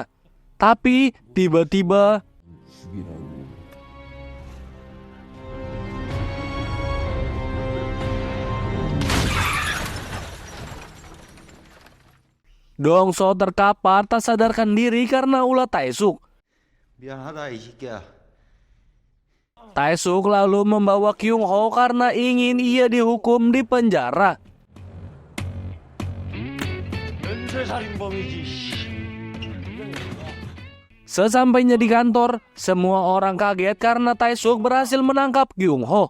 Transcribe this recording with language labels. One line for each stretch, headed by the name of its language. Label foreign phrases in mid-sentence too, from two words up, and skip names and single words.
Indonesian: Tapi tiba-tiba Dong So terkapar tak sadarkan diri karena ulah Tae-suk.
Korean: 미안하다 이 새끼야.
Indonesian: Tae-suk lalu membawa Kyung Ho karena ingin ia dihukum di penjara. Sesampainya di kantor, semua orang kaget karena Tae-suk berhasil menangkap Kyung Ho.